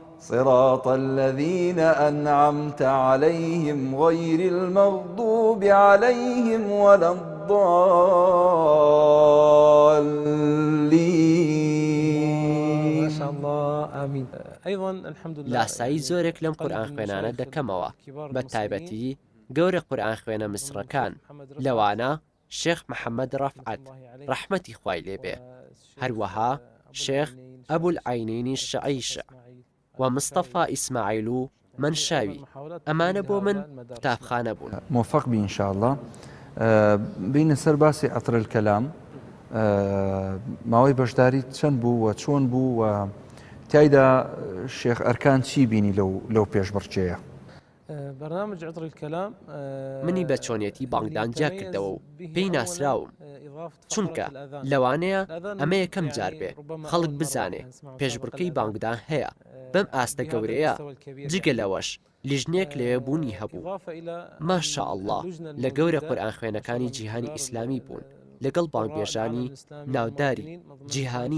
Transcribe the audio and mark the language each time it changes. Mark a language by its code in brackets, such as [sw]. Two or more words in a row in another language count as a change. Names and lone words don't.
[ar] صراط الذين أنعمت عليهم غير المغضوب عليهم ولا الضالين. ما شاء الله آمين. أيضا الحمد لله. [ckb] لاسایی زۆرێک لەم قورئان خوێنانە دەکەمەوە بە تایبەتی گەورە قورئان خوێنە میسرەکان لەوانە شێخ محەممەد ڕەفعەت ڕەحمەتی خوای لێبێ، هەروەها شێخ ئەبول عینینی شعیشە و مستەفا ئیسماعیل و منشاوی. ئەمانە بۆ من قوتابخانە بوون. [ar] موفق بی إن شاء الله. [ckb] بین سەر باسی عطر الكلام ماوەی بەشداری چەند بوو و چۆن بوو و تایدا شێخ ئەرکان چی بینی لەو پێشبڕکێیە؟ [ar] برنامج عطر الكلام [ckb] منی بە چۆنیەتی بانگدانجیا کردەوە و پێی ناسراوم، چونکە لەوانەیە ئەمە یەکەم جار بێ خەڵک بزانێ پێشبڕکەی بانگدان هەیە بەم ئاستە گەورەیە. جگە لەوەش لیژنێک لەوێ بوونی هەبوو. ماشاء الله لە گەورە قورئان خوێنەکانی جیهانی ئیسلامی بوون لەگەڵ بانگبێژانی ناوداری جیهانی.